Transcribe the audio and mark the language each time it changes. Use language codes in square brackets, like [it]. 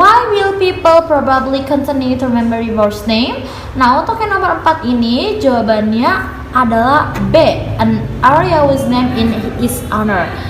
[en] Why will people probably continue to remember Ybor's name? [id] Nah, untuk yang nomor 4 ini jawabannya adalah B. [en] An area was named in his honor.